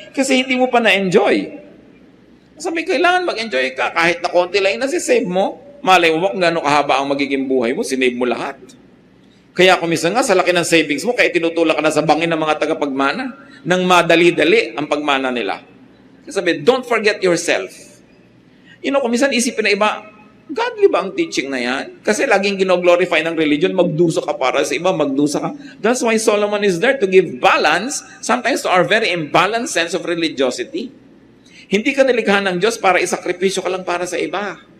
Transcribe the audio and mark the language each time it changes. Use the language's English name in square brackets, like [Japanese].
[Filipino] Kasi hindi mo pa na-enjoy. Sabi, kailangan mag-enjoy ka. Kahit na konti lang yung nasisave mo, malay mo kung gano'ng kahaba ang magiging buhay mo, sinave mo lahat. Kaya kumisa nga, sa laki ng savings mo, kaya tinutulak ka na sa bangin ng mga tagapagmana, nang madali-dali ang pagmana nila. Sabi, [English] don't forget yourself. [Filipino] Kung minsan isipin na iba, godly ba ang teaching na yan? Kasi laging gino-glorify ng religion, magdusa ka para sa iba, magdusa ka. [English] That's why Solomon is there to give balance, sometimes to our very imbalanced sense of religiosity. [Filipino] Hindi ka nilikha ng Diyos para isakripisyo ka lang para sa iba.